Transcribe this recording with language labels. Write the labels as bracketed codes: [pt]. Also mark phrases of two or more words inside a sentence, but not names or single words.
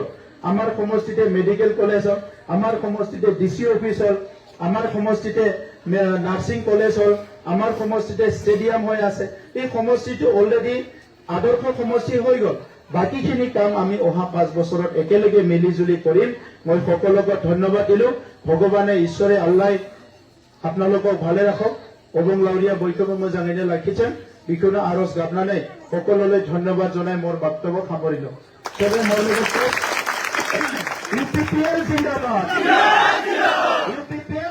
[as] আমাৰ সমষ্টিতে [en] medical college [as] হ'ল, আমাৰ সমষ্টিতে [en] DC office [as] হ'ল, আমাৰ সমষ্টিতে [en] nursing college [as] হ'ল, আমাৰ সমষ্টিতে ষ্টেডিয়াম হৈ আছে। এই সমষ্টিটো অলৰেডি আদৰ্শ সমষ্টি হৈ গ'ল। বাকীখিনি কাম আমি অহা 5 বছৰত একেলগে মিলি জুলি কৰিম। মই সকলোকে ধন্যবাদ দিলো। ভগৱানে ঈশ্বৰে আল্লাহ আপোনালোকক ভালে ৰাখক [brx] অবং লাউৰিয়া বৈঠকো মোজাङैनो লাখিছেন बेखौनो आरज गाबनानै [as] সকলোলৈ ধন্যবাদ জনাই মোৰ বক্তব্য সামৰিলো তবে মোৰ লগতে ইউপিপিএল জিন্দাবাদ